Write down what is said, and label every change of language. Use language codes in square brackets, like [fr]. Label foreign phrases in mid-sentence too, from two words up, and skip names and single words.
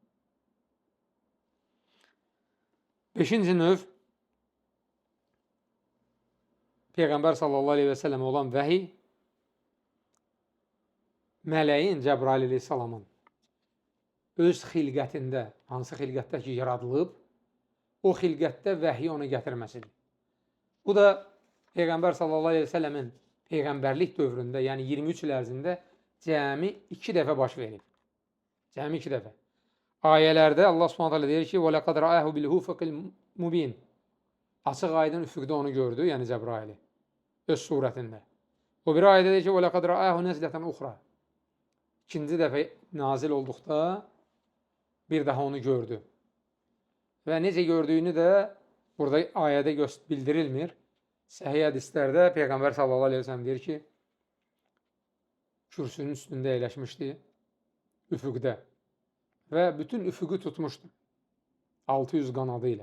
[az] 5-ci növ Peyğəmbər [ar] صلى الله عليه وسلم [az] olan vəhiy mələyin Cəbrail aleyhissalamın öz xilqətində, hansı xilqətdə ki, yaradılıb, o xilqətdə vəhiy onu gətirməsidir. Bu da Peyğəmbər [ar] صلى الله عليه وسلم [az] Peyğəmbərlik dövründə, yəni 23 il ərzində cəmi 2 dəfə baş verib. Cəmi 2 dəfə. Ayələrdə Allah subhanət hələ deyir ki, [ar] وَلَقَدْ رَأَهُ بِالْهُفَقِ الْمُبِينَ [az] Açıq aydın üfüqdə onu gördü, yəni Cəbraili, öz surətində. O bir ayədə deyir ki, [ar] وَلَقَدْ رَأَهُ نَزْلَةً أُخْرَى [az] İkinci dəfə nazil olduqda bir daha onu gördü. Və necə gördüyünü də burada ayədə bildirilmir. Səhih hədislərdə Peyğəmbər [ar] صلى الله عليه وسلم [az] deyir ki, kürsünün üstündə əyləşmişdi üfüqdə və bütün üfüqü tutmuşdu 600 qanadı ilə.